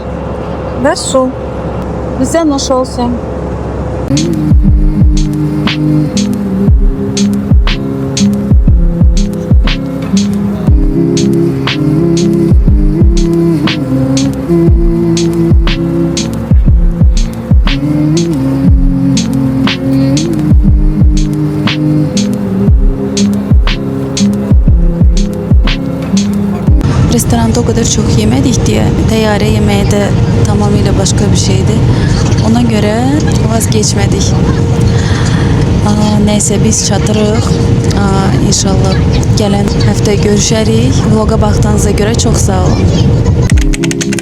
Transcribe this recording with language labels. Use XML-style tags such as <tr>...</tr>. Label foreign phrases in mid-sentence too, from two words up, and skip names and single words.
<az>Və su. Bizə nuş olsun. Restoranda</az> <tr>o kadar çok yemedik diye</tr> <az>təyyarə yeməyi də tamamilə başqa bir şeydi. Ona görə vazgeçmədik. Neyse biz çatırıq. İnşallah gələn həftə görüşərik. Vloga baxdığınıza görə çox sağ olun.</az>